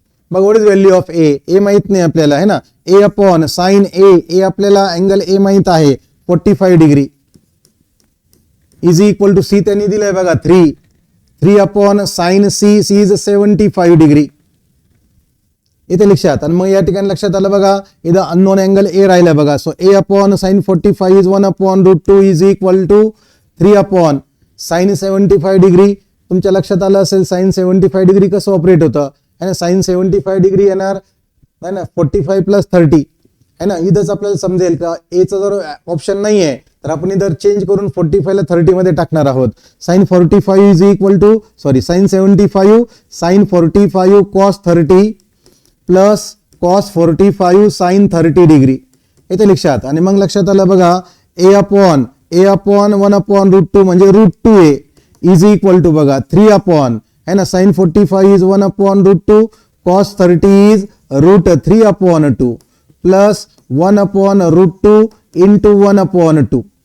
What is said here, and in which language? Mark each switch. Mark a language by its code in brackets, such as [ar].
[en] मग what is value of A [mr] माहित नाही आपल्याला [hi] है ना. [en] A upon sine A आपल्याला angle A माहित आहे 45 degree is equal to C त्यांनी दिलंय बघा 3 upon sine C is 75 degree. इथे लक्षात. [mr] आणि मग या ठिकाणी लक्षात आलं बघा इथं अननोन अँगल A राहिला बघा. [en] So A upon sine 45 is 1 upon √2 is equal to 3 upon sine 75 degree. [mr] तुमच्या लक्षात आलं असेल साइन 75 डिग्री कसं ऑपरेट होतं [hi] है ना. [mr] साइन 75 डिग्री येणार [hi] है ना [mr] 45 प्लस 30 है ना. इथंच आपल्याला समजेल का Aचा जर ऑप्शन नाही आहे तर आपण इधर चेंज करून 45 ला 30 मध्ये टाकणार आहोत. [en] Sine 45 is equal to sine 75 sine 45 cos 30 plus cos 45 sine 30 degree. [mr] इथे लक्षात. आणि मग लक्षात आलं बघा [en] A upon 1 upon √2 म्हणजे √2A is equal to बघा 3 upon [hi] है ना [en] Sine 45 is 1 upon √2 cos 30 is √3 upon 2 plus 1 upon √2 into 1 upon 2.